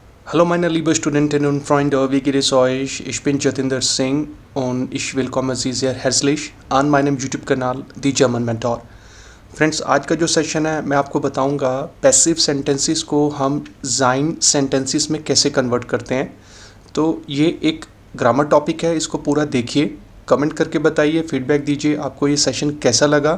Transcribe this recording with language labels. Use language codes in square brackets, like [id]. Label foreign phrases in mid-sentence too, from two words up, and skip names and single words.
[de] Hallo meine liebe Studentinnen und Freunde, wie geht es euch? Ich bin Jatinder Singh und ich willkomme Sie sehr herzlich an meinem YouTube-Kanal दी जर्मन मेंटोर। [hi] फ्रेंड्स, आज का जो सेशन है मैं आपको बताऊंगा [en] passive sentences [hi] को हम जाइन सेंटेंसेस में कैसे कन्वर्ट करते हैं। तो ये एक [en] grammar topic [hi] है, इसको पूरा देखिए, कमेंट करके बताइए, फीडबैक दीजिए आपको ये सेशन कैसा लगा।